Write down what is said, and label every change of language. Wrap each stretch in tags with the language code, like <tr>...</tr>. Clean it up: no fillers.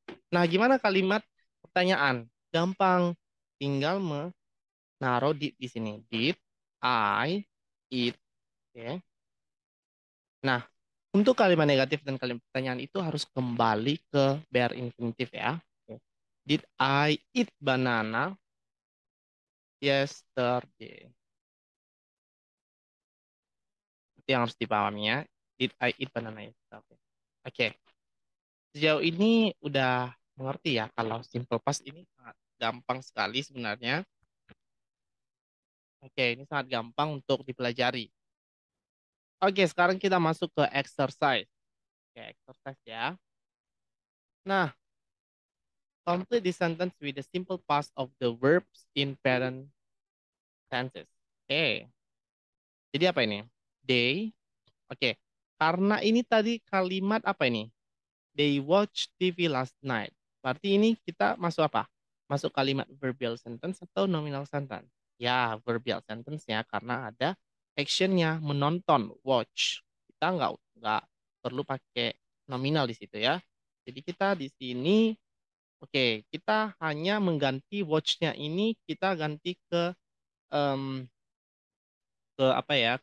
<id>Nah, gimana kalimat pertanyaan? Gampang. Tinggal menaruh di sini.</id> <en>Did I eat? Oke.</en> <id>Nah, untuk kalimat negatif dan kalimat pertanyaan itu harus kembali ke bare infinitive ya. Oke.</id> <en>Did I eat banana yesterday?</en> <id>Itu yang harus dipahami ya.</id> <en>Did I eat banana yesterday?</en> <id>Oke. Sejauh ini udah mengerti ya kalau simple past ini sangat gampang sekali sebenarnya. Oke, ini sangat gampang untuk dipelajari. Oke, sekarang kita masuk ke exercise. Oke, exercise ya.</id> <en>Nah, complete the sentence with the simple past of the verbs in parent tenses.</en> <id>Oke, jadi apa ini?</id> <en>They.</en> <id>Oke, karena ini tadi kalimat apa ini?</id> <en>They watch TV last night.</en> <id>Berarti ini kita masuk apa? Masuk kalimat verbal sentence atau nominal sentence? Ya, verbal sentence ya, karena ada actionnya menonton, watch. Kita nggak perlu pakai nominal di situ ya. Jadi kita di sini, oke, kita hanya mengganti watch-nya ini, kita ganti em, ke apa ya?</id>